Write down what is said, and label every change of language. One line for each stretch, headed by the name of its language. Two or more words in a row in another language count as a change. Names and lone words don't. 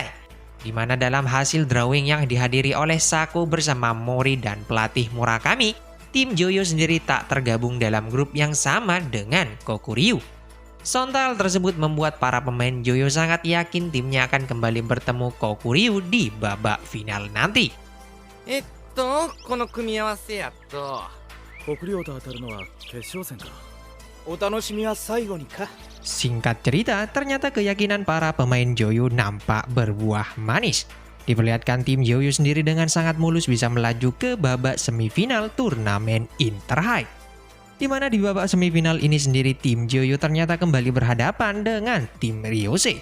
Indonesian: Di mana dalam hasil drawing yang dihadiri oleh Sako bersama Mori dan pelatih Murakami, tim Joyo sendiri tak tergabung dalam grup yang sama dengan Kokuryu. Sontak tersebut membuat para pemain Joyo sangat yakin timnya akan kembali bertemu Kokuryu di babak final nanti.
Japanese: この組み合わせやと国領と当たるのは決勝戦か。お楽しみは最後にか。
Indonesian: Singkat cerita, ternyata keyakinan para pemain Joyo nampak berbuah manis. Diperlihatkan tim Joyo sendiri dengan sangat mulus bisa melaju ke babak semifinal turnamen Interhigh. Di mana di babak semifinal ini sendiri tim Joyo ternyata kembali berhadapan dengan tim Ryose.